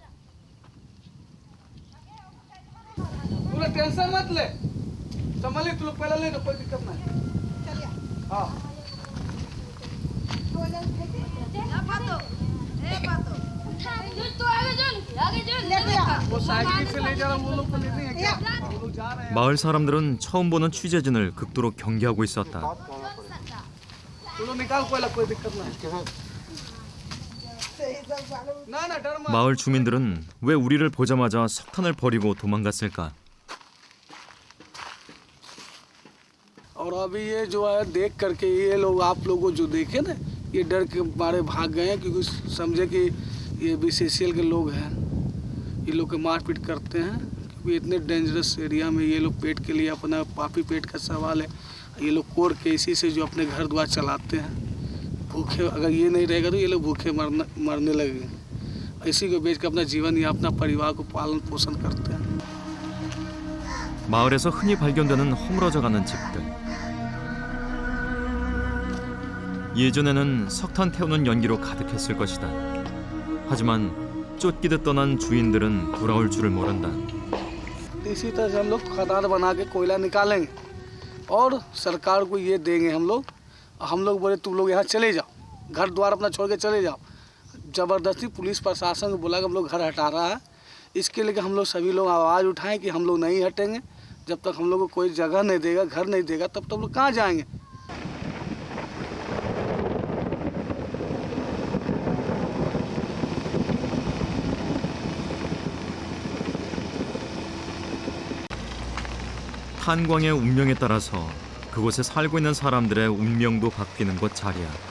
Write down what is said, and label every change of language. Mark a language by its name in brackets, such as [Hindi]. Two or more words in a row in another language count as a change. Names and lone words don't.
[Hindi] टेंशन मत ले संभाल ले तू लोग पहले ले लो कोई दिक्कत नहीं हाँ वो साइकिल से ले जा रहा वो लोग को लेते हैं क्या वो लोग जा रहे हैं [Korean] 마을 사람들은 처음 보는 취재진을 극도로 경계하고 있었다. [Hindi] तू लोग निकाल कोई कोई दिक्कत नहीं ना ना डर मत [Korean] 마을 주민들은 왜 우리를 보자마자 석탄을 버리고 도망갔을까? [Hindi] और अभी ये जो है देख करके ये लोग आप लोगों जो देखे ना ये डर के मारे भाग गए हैं क्योंकि समझे कि ये बीसीसीएल के लोग हैं ये लोग के मारपीट करते हैं क्योंकि इतने [English] dangerous area [Hindi] में ये लोग पेट के लिए अपना पापी पेट का सवाल है ये लोग कोर के इसी से जो अपने घर द्वार चलाते हैं भूखे अगर ये नहीं रहेगा तो ये लोग भूखे मरने लगेंगे इसी को बेच कर अपना जीवन या अपना परिवार को पालन पोषण करते हैं [Korean] 마을에서 흔히 발견되는 허물어져가는 집들. 예전에는 석탄 태우는 연기로 가득했을 것이다. 하지만 쫓기듯 떠난 주인들은 돌아올 줄을 모른다. [Hindi] इसी तरह से हम लोग खदान बना के कोयला निकालेंगे और सरकार को ये देंगे हम लोग बोले तुम लोग यहाँ चले जाओ घर द्वार अपना छोड़ के चले जाओ ज़बरदस्ती पुलिस प्रशासन को बोला कि हम लोग घर हटा रहा है इसके लिए हम लोग सभी लोग आवाज़ उठाएं कि हम लोग नहीं हटेंगे जब तक हम लोग को कोई जगह नहीं देगा घर नहीं देगा तब तक हम लोग कहाँ जाएंगे [Korean] 탄광의 운명에 따라서 그곳에 살고 있는 사람들의 운명도 바뀌는 곳 자리야.